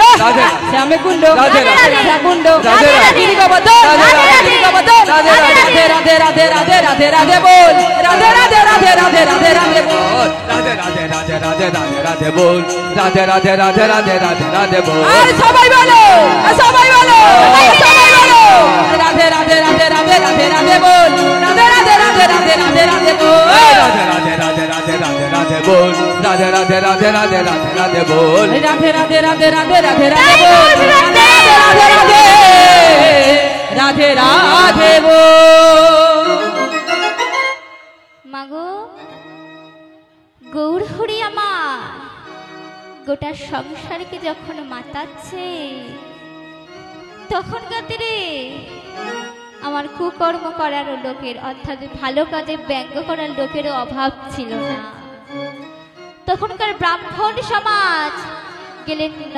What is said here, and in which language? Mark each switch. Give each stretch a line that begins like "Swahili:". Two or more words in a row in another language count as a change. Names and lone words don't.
Hindi: राधे श्याम कुंड राधे राधा कुंड राधे गिरी गोवर्धन राधे गिरी गोवर्धन राधे राधे राधे राधे राधे राधे राधे बोल राधे राधे राधे राधे राधे राधे बोल राधे राधे राधे राधे राधे राधे बोल राधे राधे राधे राधे राधे राधे बोल
Bangla: আরে সবাই বলো সবাই বলো সবাই বলো রাধে রাধে রাধে রাধে রাধে রাধে বল রাধে রাধে রাধে রাধে রাধে রাধে বল
Hindi: राधे राधे राधे राधे राधे राधे बोल राधे राधे राधे राधे राधे राधे बोल राधे राधे राधे राधे राधे राधे बोल राधे राधे राधे राधे बोल
Bangla: মাগো গৌর হরি আমার গোটা সংসারকে যখন মাতাচ্ছে তখন কাতরে আমার কুকর্ম করার লোকের অর্থাৎ ভালো কাজে ব্যঙ্গ করার লোকেরও অভাব ছিল না তখনকার ব্রাহ্মণ সমাজ গেলেন